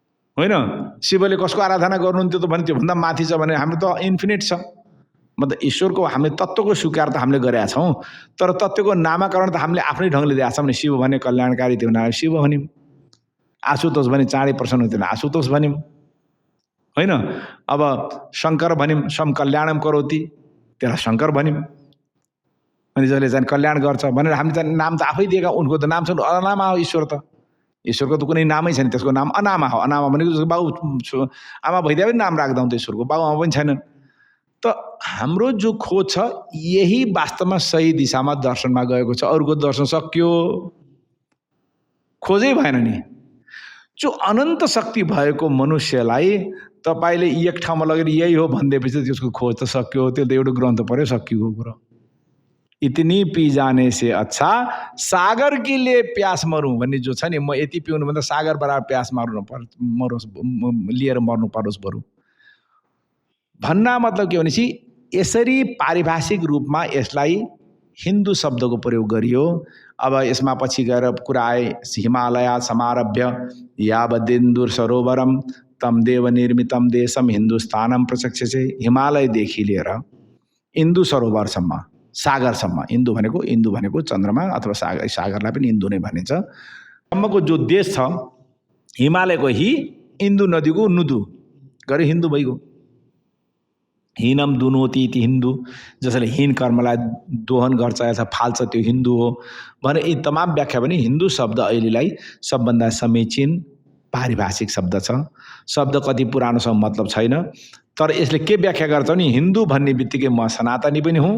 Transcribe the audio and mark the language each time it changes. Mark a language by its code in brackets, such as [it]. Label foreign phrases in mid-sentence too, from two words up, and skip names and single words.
[ne] शिवले कसको आराधना गर्नुहुन्थ्यो त भने त्योभन्दा माथि छ भने हाम्रो त इन्फिनिट छ, मतलब ईश्वरको हामीले तत्त्वको स्वीकार त हामीले गरेका छौँ, तर तत्त्वको नामाकरण त हामीले आफ्नै ढङ्गले दिएका छौँ नि। शिव भने कल्याणकारी त्यो नाम शिव भन्यौँ, आशुतोष भने चाँडै प्रसन्न हुन्थ्यो आशुतोष भन्यौँ होइन। अब शङ्कर भन्यौँ, [sa] सम कल्याणम करोति [ne] त्यसलाई शङ्कर भन्यौँ, अनि जसले चाहिँ कल्याण गर्छ भनेर हामीले चाहिँ नाम त आफै दिएका। उनको त नाम छ अनामा हो ईश्वर त, ईश्वरको त कुनै नामै छैन, त्यसको नाम अनामा हो। अनामा भनेको जस्तो बाउ आमा भइदिए पनि नाम राख्दा हुन्छ ईश्वरको, बाउ आमा पनि छैनन्। त हाम्रो जो खोज छ यही वास्तवमा सही दिशामा दर्शनमा गएको छ। अरूको दर्शन सक्यो, खोजै भएन नि। जो अनन्त शक्ति भएको मनुष्यलाई तपाईँले एक ठाउँमा लगेर यही हो भनिदिएपछि त्यसको खोज त सक्यो, त्यो त एउटा ग्रन्थ पऱ्यो सकिएको कुरो। [hi] इतनी पी जाने से अच्छा सागर के लिए प्यास मरूँ [ne] भन्ने जो छ नि, म यति पिउनु भन्दा सागर बराबर प्यास मरोस् लिएर मर्नु परोस् बरु भन्ना मतलब के भनेपछि यसरी पारिभाषिक रूपमा यसलाई हिन्दू शब्दको प्रयोग गरियो। अब यसमा पछि गएर कुरा आए [sa] हिमालय समारभ्य यावदिन्दुर सरोवरम तम देव निर्मितम देशम हिन्दुस्तानम प्रचक्षसे, [ne] हिमालयदेखि लिएर इन्दु सरोवरसम्म सागरसम्म, इन्दु भनेको चन्द्रमा अथवा सागरलाई पनि इन्दु नै भनिन्छ, सम्मको जो देश छ हिमालयको हि इन्दु नदीको नुदु गरे हिन्दू भइगयो। [sa] हिनम दुनोति इति हिन्दू, [ne] जसले हिन कर्मलाई दोहन गर्छ अथवा फाल्छ त्यो हिन्दू हो भने यी तमाम व्याख्या पनि हिन्दू शब्द अहिलेलाई सबभन्दा समीचीन पारिभाषिक शब्द छ। शब्द कति पुरानोसँग मतलब छैन, तर यसले के व्याख्या गर्छ नि, हिन्दू भन्ने बित्तिकै म सनातनी पनि हुँ,